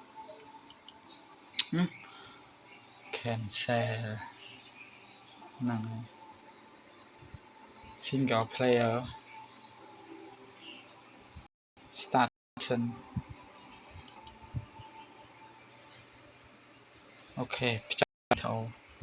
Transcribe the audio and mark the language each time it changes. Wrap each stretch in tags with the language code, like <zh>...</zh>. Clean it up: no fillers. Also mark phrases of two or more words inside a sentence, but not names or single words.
<km>cancel ហ្នឹង</km> <en>single player start</en> <km>សិនអូខេបញ្ចប់វីដេអូ</km>